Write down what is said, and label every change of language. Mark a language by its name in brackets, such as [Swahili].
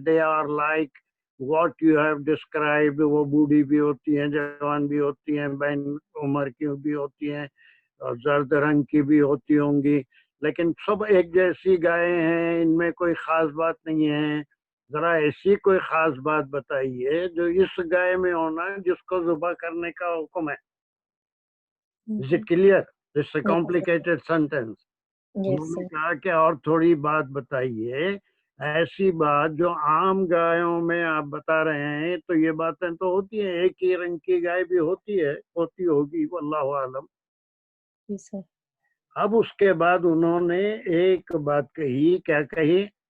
[English] They are like what you have describe. [Urdu] وہ بوڑھی بھی ہوتی ہیں، جوان بھی ہوتی ہیں، بین عمر کی بھی ہوتی ہیں، اور زرد رنگ کی بھی ہوتی ہوں گی، لیکن سب ایک جیسی گائے ہیں. ان میں کوئی خاص بات نہیں ہے. ذرا ایسی کوئی خاص بات بتائیے جو اس گائے میں ہونا جس کو ذبح کرنے کا حکم ہے. [English] Is it clear? It's a complicated sentence. [Urdu] انہوں نے کہا کہ اور تھوڑی بات بتائیے، ایسی بات جو عام گایوں میں آپ بتا رہے ہیں، تو یہ باتیں تو ہوتی ہیں، ایک ہی رنگ کی گائے بھی ہوتی ہے، ہوتی ہوگی، واللہ عالم. اب اس کے بعد انہوں نے ایک بات کہی، کیا کہی؟